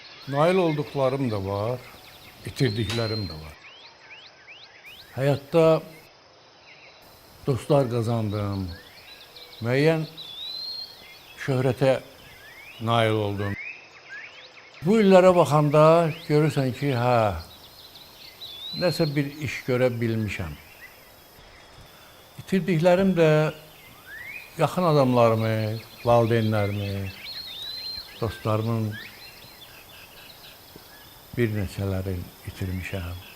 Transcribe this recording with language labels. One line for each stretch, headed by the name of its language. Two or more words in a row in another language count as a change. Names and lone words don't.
Turkish: Nail olduklarım da var, itirdiklerim de var. Hayatta dostlar kazandım,
Azerbaijani: müəyyən şöhrətə nail oldum. Bu illərə baxanda görürsən ki, nəsə bir iş görə bilmişəm. İtirdiklərim də yaxın adamlarımı, valideynlərimi, dostlarımın bir neçələrini itirmişəm.